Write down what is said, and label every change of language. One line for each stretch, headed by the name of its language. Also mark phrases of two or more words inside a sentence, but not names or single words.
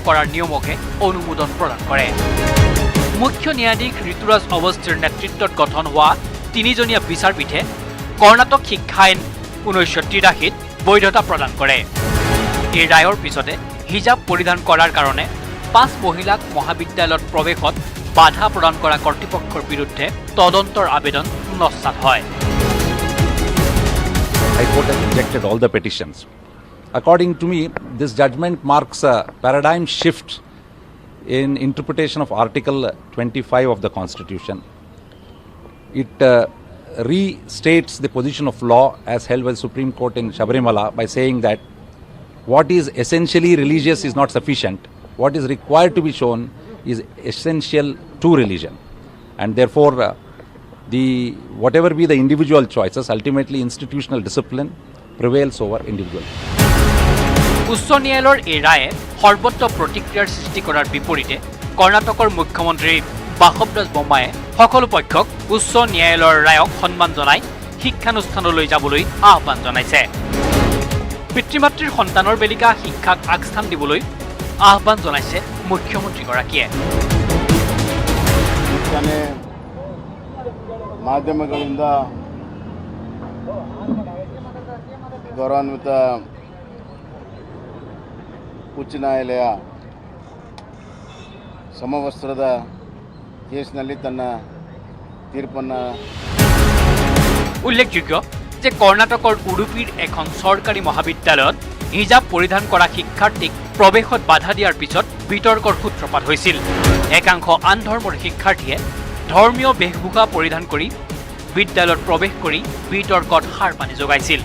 Assamese: কৰাৰ নিয়মকে অনুমোদন প্ৰদান কৰে মুখ্য ন্যায়াধীশ ঋতুৰাজ অৱস্থিৰ নেতৃত্বত গঠন হোৱা 3জনীয়া বিচাৰপীঠে কৰ্ণাটক শিক্ষা আইন 1983ত বৈধতা প্ৰদান কৰে এই ৰায়ৰ পিছতে হিজাব পৰিধান কৰাৰ কাৰণে 5 মহিলাক মহাবিদ্যালয়ত প্ৰৱেশত বাধা প্ৰদান কৰা কৰ্তৃপক্ষৰ বিৰুদ্ধে তদন্তৰ আবেদন নস্যাৎ হয়
English: High Court has rejected all the petitions. According to me, this judgment marks a paradigm shift in interpretation of Article 25 of the Constitution. It restates the position of law as held by the Supreme Court in Sabarimala by saying that what is essentially religious is not sufficient. What is required to be shown is essential to religion. And therefore, whatever be the individual choices, ultimately institutional discipline prevails over individual.
Assamese: উচ্চ ন্যায়ালয়ৰ এই ৰায়ে সৰ্বত্ৰ প্ৰতিক্ৰিয়াৰ সৃষ্টি কৰাৰ বিপৰীতে কৰ্ণাটকৰ মুখ্যমন্ত্ৰী বাসৱৰাজ বোম্মায়ে সকলো পক্ষক উচ্চ ন্যায়ালয়ৰ ৰায়ক সন্মান জনাই শিক্ষানুষ্ঠানলৈ যাবলৈ আহ্বান জনাইছে পিতৃ-মাতৃৰ সন্তানৰ বেলিকা শিক্ষাক আগস্থান দিবলৈ আহ্বান জনাইছে মুখ্যমন্ত্ৰীগৰাকীয়ে
Kannada: ಈಗಾಗಲೇ ಮಾಧ್ಯಮಗಳಿಂದ ಗೌರವಾನ್ವಿತ ಉಚ್ಚ ನ್ಯಾಯಾಲಯ ಸಮವಸ್ತ್ರದ ಕೇಸ್ನಲ್ಲಿ ತನ್ನ ತೀರ್ಪನ್ನು
Assamese: উল্লেখযোগ্য যে কৰ্ণাটকৰ উডুপিৰ এখন চৰকাৰী মহাবিদ্যালয়ত হিজাব পৰিধান কৰা শিক্ষাৰ্থীক প্ৰৱেশত বাধা দিয়াৰ পিছত বিতৰ্কৰ সূত্ৰপাত হৈছিল। একাংশ আন ধৰ্মৰ শিক্ষাৰ্থীয়ে ধৰ্মীয় বেশভূষা পৰিধান কৰি বিদ্যালয়ত প্ৰৱেশ কৰি বিতৰ্কত সাৰ পানী যোগাইছিল।